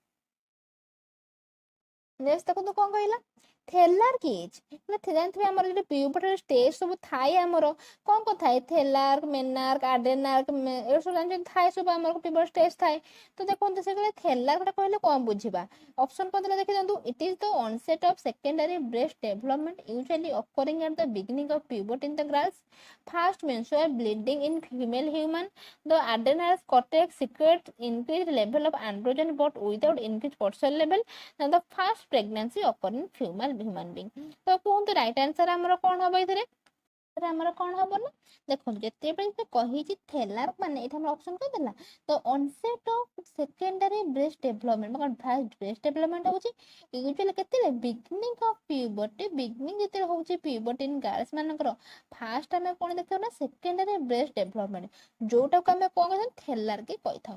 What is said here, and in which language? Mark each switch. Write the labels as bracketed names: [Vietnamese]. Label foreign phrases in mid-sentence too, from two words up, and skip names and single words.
[Odia] ନେକ୍ସଟ ଦେଖନ୍ତୁ କଣ କହିଲା, [English] thelarche age, [Odia] ଜାଣିଥିବେ ଆମର ଯଦି [English] puberty stage [Odia] ସବୁ ଥାଏ ଆମର କଣ କଣ ଥାଏ, ଥେଲାର୍କ, ମେନାର୍କ, ଆଡେନାର୍କ, ଏଗୁଡ଼ା ସବୁ ଜାଣିଛନ୍ତି ଥାଏ ସବୁ ଆମର [English] puberty stage [Odia] ଥାଏ। ତ ଦେଖନ୍ତୁ ସେ କହିଲେ ଥେଲାର୍କ ଟା କହିଲେ କଣ ବୁଝିବା, ଅପସନ କଣ ଦେଲା ଦେଖିଦିଅନ୍ତୁ, [English] it is the onset of secondary breast development usually occurring at the beginning of puberty in the girls, first menstrual bleeding in female human, the adrenal cortex secretes increased level of androgen but without increased cortisol level, and the first pregnancy occur in female human being। [Odia] ତ କୁହନ୍ତୁ [English] right answer [Odia] ଆମର କଣ ହବ ଏଥିରେ, ଆମର କଣ ହବ ନା ଦେଖନ୍ତୁ ଯେତେବେଳେ ସେ କହିଛି ଥେଲାର୍କ ମାନେ ଏଇଟା ଆମର ଅପସନ କଣ ଦେଲା, ତ [English] onset of secondary breast development, [Odia] ମାନେ [English] first breast development [Odia] ହଉଛି ୟୁଜୁଆଲି କେତେବେଳେ [English] beginning of puberty, [Odia] ବିଗିନିଂ ଯେତେବେଳେ ହଉଛି [English] puberty in girls [Odia] ମାନଙ୍କର, ଫାର୍ଷ୍ଟ ଆମେ କଣ ଦେଖିବା ନା [English] secondary breast development, [Odia] ଯୋଉଟାକୁ ଆମେ କଣ କହିଥାଉ ଥେଲାର୍କ କହିଥାଉ।